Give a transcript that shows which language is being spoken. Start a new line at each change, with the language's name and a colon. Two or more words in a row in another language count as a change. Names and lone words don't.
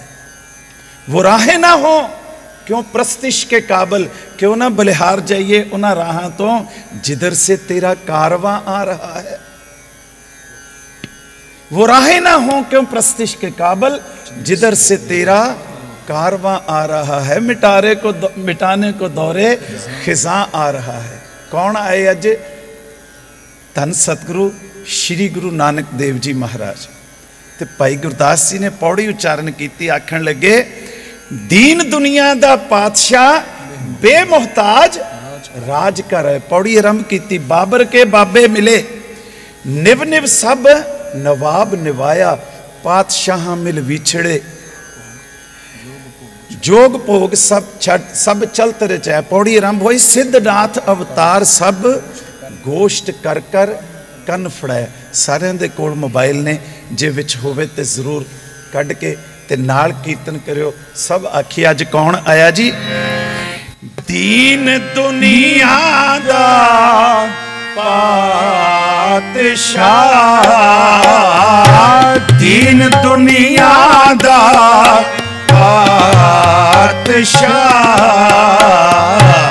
Urdu: وہ راہیں نہ ہوں کیوں پرستش کے قابل، کیوں نہ بلہار جائیے ان راہ تو جدھر سے تیرا کارواں آ رہا ہے. وہ راہیں نہ ہوں کیوں پرستش کے قابل، جدھر سے تیرا کارواں آ رہا ہے. مٹانے کو دورِ خزاں آ رہا ہے.
Punjabi: ਕੌਣ ਆਏ ਅੱਜ? ਧੰਨ ਸਤਿਗੁਰੂ ਸ੍ਰੀ ਗੁਰੂ ਨਾਨਕ ਦੇਵ ਜੀ ਮਹਾਰਾਜ। ਤੇ ਭਾਈ ਗੁਰਦਾਸ ਜੀ ਨੇ ਪੌੜੀ ਉਚਾਰਣ ਕੀ, ਆਖਣ ਲੱਗੇ ਦੀਨ ਦੁਨੀਆ ਦਾ ਪਾਤਸ਼ਾਹ ਬੇਮੁਹਤਾਜ ਰਾਜ ਕਰ ਹੈ। ਪੌੜੀ ਆਰੰਭ ਕੀ, ਬਾਬਰ ਕੇ ਬਾਬੇ ਮਿਲੇ, ਨਿਵ ਨਿਵ ਸਭ ਨਵਾਬ ਨਿਵਾਇਆ। ਪਾਤਸ਼ਾਹ ਮਿਲ ਵਿਛੜੇ, ਜੋਗ ਭੋਗ ਸਭ ਛੱਟ ਸਭ ਚਲਤ ਰਚਾਇਆ। ਪੌੜੀ ਆਰੰਭ ਹੋਈ, ਸਿੱਧਨਾਥ ਅਵਤਾਰ ਸਭ ਗੋਸ਼ਟ ਕਰ ਕਰ ਕੰਨ ਫੜਾਇਆ। सारिਆਂ ਦੇ ਕੋਲ ਮੋਬਾਈਲ ਨੇ, ਜੇ ਵਿੱਚ ਹੋਵੇ ਤੇ ਜ਼ਰੂਰ ਕੱਢ ਕੇ ਤੇ ਨਾਲ ਕੀਰਤਨ ਕਰਿਓ। ਸਭ ਆਖੀ ਅੱਜ ਕੌਣ ਆਇਆ ਜੀ? ਦੀਨ ਦੁਨੀਆ ਦਾ ਪਾਤਸ਼ਾਹ, ਦੀਨ ਦੁਨੀਆ ਦਾ ਪਾਤਸ਼ਾਹ।